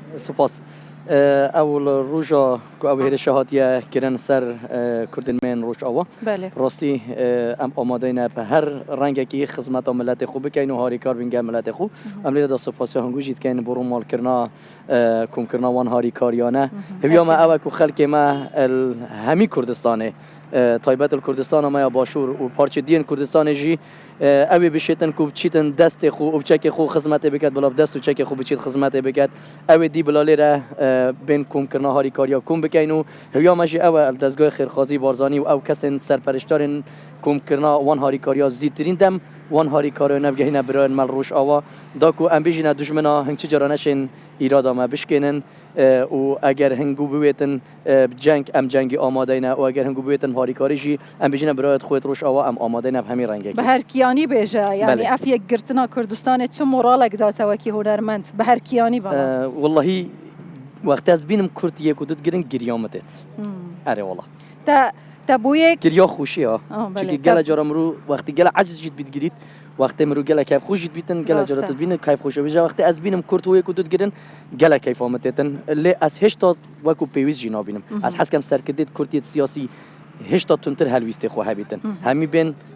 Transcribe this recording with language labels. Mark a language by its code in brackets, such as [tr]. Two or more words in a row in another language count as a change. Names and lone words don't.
[ku] سپاس ئەو ڕۆژە ئەو هێرشە هاتیە کرن سەر کوردن من ڕۆژاوە ڕاستی ئەم ئامادەینە بە هەر ڕەنگێکی خزمەتە ملەتی خۆ بکەین و هاریکار بینگە ملەتی خۆ ئەم لێرەدا سوپاسی هەنگوژی دکەین بۆ ڕووماڵکردنا کۆمکردناوان هاریکاریانە هەویامە ئەوە و خەڵکێمە هەمی کوردستانê تایبەت کوردستانە باشوور و پارچە دیên کوردستانê jî ew ê bişêtin ku biçîtin destê xwe û çekê xwe xizmetê biket bila dest û çekê xwe biçît xizmetê biket ew ê dî bila lêre bên komkirina harîkariya kom bikeyn û hêviya me jî ew e li dezgahê xêrxwazî barzanî û ew kesên serperiştarên komkirina wan harîkariya zîtirîn dem wan harîkariya nevgehîne birayên me Rojava da ku em bêjîne dijmina hingçi cara neşên îrada me bişkênin û eger hingû biwêtin ceng em cengî amadeyne û eger hingû biwêtin harîkarî jî em bêjîne birayet xwê Rojava em amadeyne hemî rengekî بە هەرکیانی بێژە یعنی ئەف یەکگرتنا کوردستانê çi moralek datewekî hunermend bi herkiyanî bana wallahî wextê ez bînim Kurd yek û du digirin giriya me têt erê wala te bûyê giriya xweşî ya çünkü gele cara mirû wextî gele eciz jî bîdgirît wextê mirû gelek keyfxweş jî dibîtin gele cara tu dibînin keyfxweş bêje wextê ez bînim Kurd û yek û du digirin gelek keyfa me têtin lê ez hêşta wekû pêwîst jî nabînim ez hez kem serkirdê Kurdiyê siyasî hêşta tuntir helwîstê xwe hebîtin hemî bên